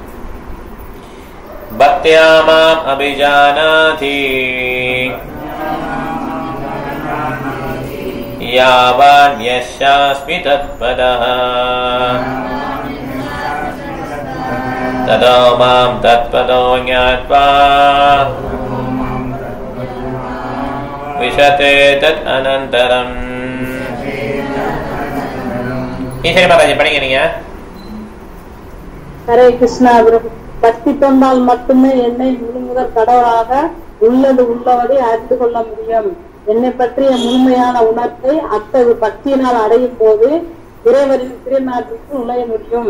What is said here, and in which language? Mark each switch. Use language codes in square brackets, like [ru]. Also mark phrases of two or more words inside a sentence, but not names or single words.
[sa] भक्त्या मां अभिजानाति यावान् यश्चास्मि तत्त्वतः ततो मां तत्त्वतो ज्ञात्वा विशते तत् अनन्तरम्. [ta] ஈஸ்வரி மாதாஜி படிங்க நீங்க. [sa] हरे कृष्ण. [ta] பக்தி தொண்டால் மட்டுமே என்னை முழுமுதற் கடவுளாக உள்ளது உள்ளபடி அறிந்து கொள்ள முடியும். என்னை பற்றிய முழுமையான உணர்வை அத்தகைய பக்தியினால் அடையும் போது இறைவரின் திருநாட்டுக்கு நுழைய முடியும்.